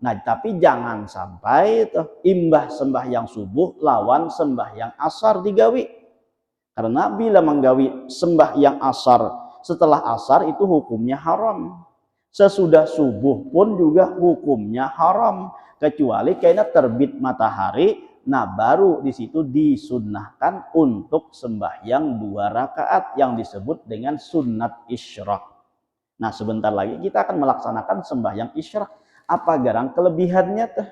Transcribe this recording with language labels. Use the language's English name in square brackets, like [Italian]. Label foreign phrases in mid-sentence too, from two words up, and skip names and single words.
[Banjar] Nah, tapi jangan sampai imbah sembahyang subuh lawan sembahyang asar digawi. [Indonesian] Karena bila menggawi sembahyang asar setelah asar itu hukumnya haram. Sesudah subuh pun juga hukumnya haram, kecuali karena terbit matahari. Nah, baru di situ disunnahkan untuk sembahyang 2 rakaat yang disebut dengan sunat isyraq. Nah, sebentar lagi kita akan melaksanakan sembahyang isyraq. [Banjar] Apa garang kelebihannya tuh?